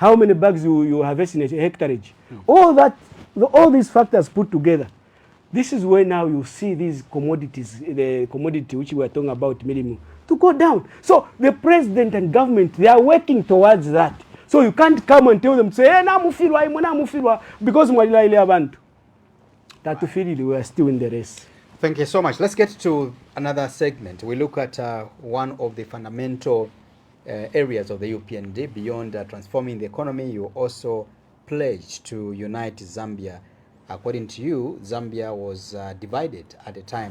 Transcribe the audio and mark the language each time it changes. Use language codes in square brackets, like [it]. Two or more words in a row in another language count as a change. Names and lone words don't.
[en] how many bags you harvest in a hectareage. All these factors put together, this is where now you see these commodities, the commodity which we are talking about minimum, to go down. So the president and government, they are working towards that. So you can't come and tell them, say, [bem] hey, namufirwa, because mwalila ile abantu. Tatufiri, [en] we are still in the race. Thank you so much. Let's get to another segment. We look at one of the fundamental areas of the UPND. Beyond transforming the economy, you also pledged to unite Zambia. According to you, Zambia was divided at the time.